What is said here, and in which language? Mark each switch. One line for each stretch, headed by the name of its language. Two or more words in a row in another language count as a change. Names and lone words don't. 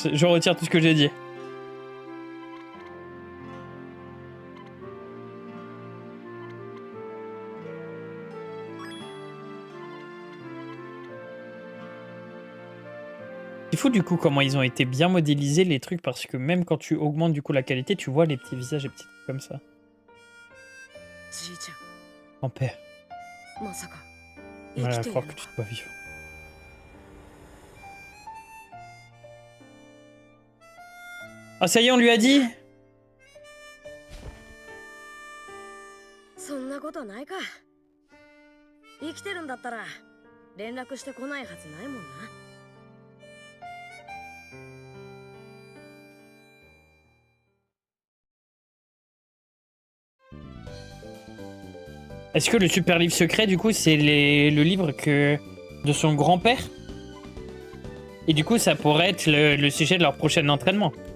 French: Je retire tout ce que j'ai dit. C'est fou du coup comment ils ont été bien modélisés les trucs parce que même quand tu augmentes du coup la qualité, tu vois les petits visages et petits trucs comme ça.
Japanese: じいち
French: En père,
Japanese: ゃんまさか
French: on
Japanese: 生
French: va
Japanese: きている
French: croire
Japanese: の
French: que tu
Japanese: か
French: te vois vivant. Ah, ça y est, on lui a dit.
Japanese: そんなことないか。生きてるんだったら連絡してこないはずないもんな。
French: Est-ce que le super livre secret, du coup, c'est le livre de son grand-père? Et du coup, ça pourrait être le sujet de leur prochain entraînement.